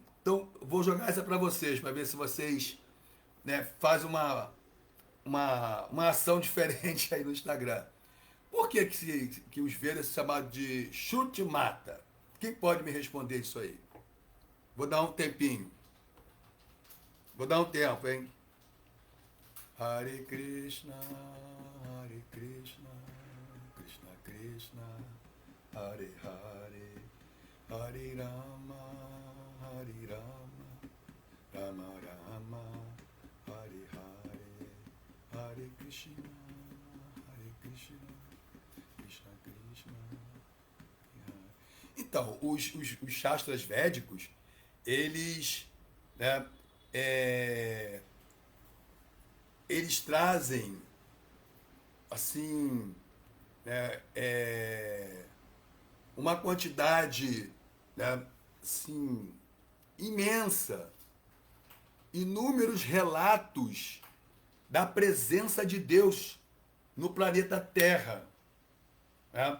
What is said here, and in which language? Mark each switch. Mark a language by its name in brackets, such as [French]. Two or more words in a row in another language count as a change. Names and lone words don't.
[Portuguese] Então, vou jogar essa para vocês, para ver se vocês, né, fazem uma ação diferente aí no Instagram. Por que os Vedas são chamados de Shruti Mata? Quem pode me responder isso aí? Vou dar um tempinho. Vou dar um tempo, hein? [Sanskrit] Hare Krishna, Krishna Krishna, Hare Hare, Hare Rama, Rama Rama, Hare Hare, Hare Krishna, Krishna Krishna. [Portuguese] Então, os Shastras védicos, eles, né, eles trazem, assim, né, uma quantidade, né, assim, imensa, inúmeros relatos da presença de Deus no planeta Terra, né?